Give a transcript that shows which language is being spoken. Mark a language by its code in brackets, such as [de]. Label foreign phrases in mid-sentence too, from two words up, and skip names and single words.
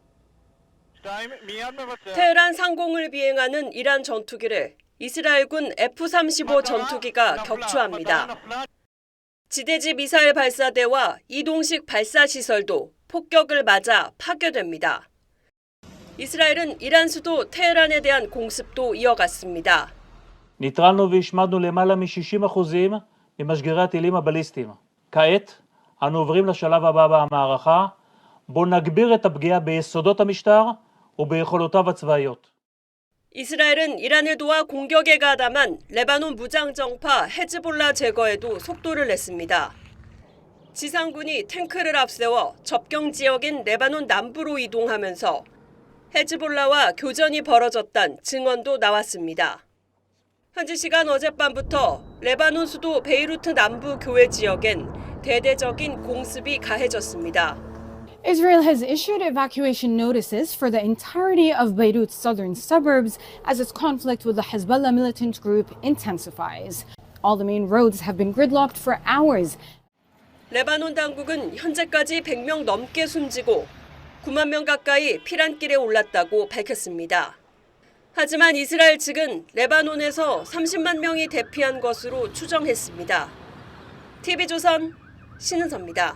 [ko] 테헤란 상공을 비행하는 이란 전투기를 이스라엘군 F-35 전투기가 격추합니다. 지대지 미사일 발사대와 이동식 발사 시설도 폭격을 맞아 파괴됩니다. 이스라엘은 이란 수도 테헤란에 대한 공습도 이어갔습니다. [he] ניטרלנו והשמדנו למעלה מ-60% ממשגרי הטילים הבליסטיים. כעת אנו עוברים לשלב הבא במערכה, בו נגביר את הפגיעה ביסודות המשטר וביכולותיו הצבאיות. [ko] 이스라엘은 이란을 도와 공격에 가담한 레바논 무장정파 헤즈볼라 제거에도 속도를 냈습니다. 지상군이 탱크를 앞세워 접경 지역인 레바논 남부로 이동하면서 헤즈볼라와 교전이 벌어졌다는 증언도 나왔습니다. 현지 시간 어젯밤부터 레바논 수도 베이루트 남부 교외 지역엔 대대적인 공습이 가해졌습니다. [en] Israel has issued evacuation notices for the entirety of Beirut's southern suburbs as its conflict with the Hezbollah militant group intensifies. All the main roads have been gridlocked for hours. [ko] 레바논 당국은 현재까지 100명 넘게 숨지고 9만 명 가까이 피난길에 올랐다고 밝혔습니다. 하지만 이스라엘 측은 레바논에서 30만 명이 대피한 것으로 추정했습니다. TV조선 신은서입니다.